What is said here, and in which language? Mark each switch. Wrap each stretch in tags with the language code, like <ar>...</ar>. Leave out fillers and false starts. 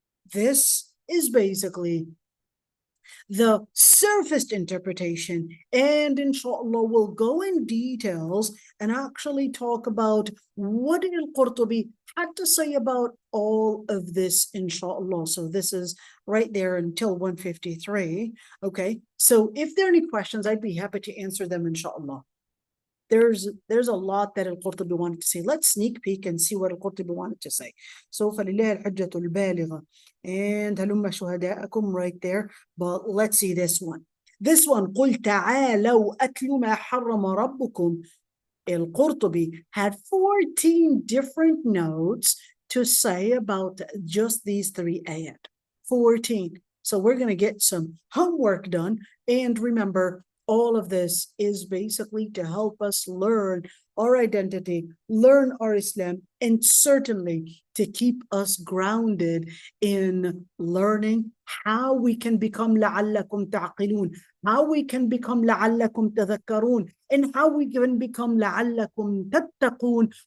<en>This is basically the surface interpretation, and inshallah we'll go in details and actually talk about what did al-Qurtubi had to say about all of this, inshallah. So this is right there until 153. Okay, so if there are any questions, I'd be happy to answer them, inshallah. There's a lot that al-Qurtubi wanted to say. Let's sneak peek and see what al-Qurtubi wanted to say. So</en> <ar>فَلِلَّهِ الْحُجَّةُ الْبَالِغَةُ,</ar> <en>and</en> <ar>هَلُمَّ شُهَدَاءَكُمْ</ar> <en>right there. But let's see this one. This one,</en> <ar>قُلْ تَعَالَوْا أَتْلُ مَا حَرَّمَ رَبُّكُمْ.</ar> <en>Al-Qurtubi had 14 different notes to say about just these 3 ayat. 14. So we're going to get some homework done. And remember, all of this is basically to help us learn our identity, learn our Islam, and certainly to keep us grounded in learning how we can become</en> <ar>لَعَلَّكُمْ تَعْقِلُونَ,</ar> <en>how we can become</en> <ar>لَعَلَّكُمْ تَذَكَّرُونَ,</ar> <en>and how we can become</en> <ar>لَعَلَّكُمْ تَتَّقُونَ.</ar>